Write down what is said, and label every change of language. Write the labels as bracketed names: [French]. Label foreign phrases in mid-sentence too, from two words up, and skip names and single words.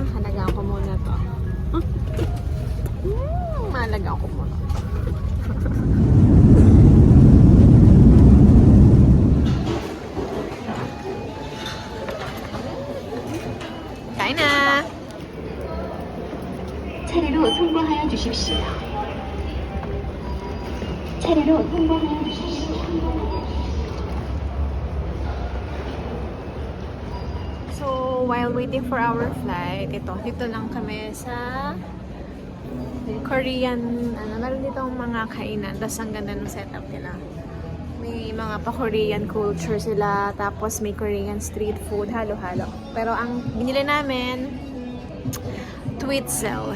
[Filipino] Alagaan ko muna to. Alagaan ko muna to. Kain na! [Korean] 차례로 통과하여 주십시오. 차례로 통과하여 주십시오. [English] So, while waiting for our flight, [Filipino] dito lang kami sa Korean, meron dito mga kainan. Tapos ang ganda ng setup nila. May mga pa-Korean culture sila, tapos may Korean street food, halo-halo. Pero ang binili namin, Twitzel.